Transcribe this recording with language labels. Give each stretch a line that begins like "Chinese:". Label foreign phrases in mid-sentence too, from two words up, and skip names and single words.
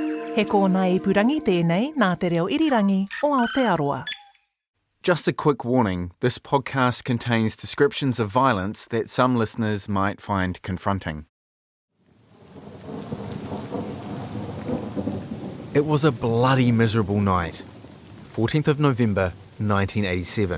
Māori: He kōna ipurangi tēnei nā te reo irirangi o Aotearoa.
English: Just a quick warning, this podcast contains descriptions of violence that some listeners might find confronting. It was a bloody miserable night, 14th of November 1987.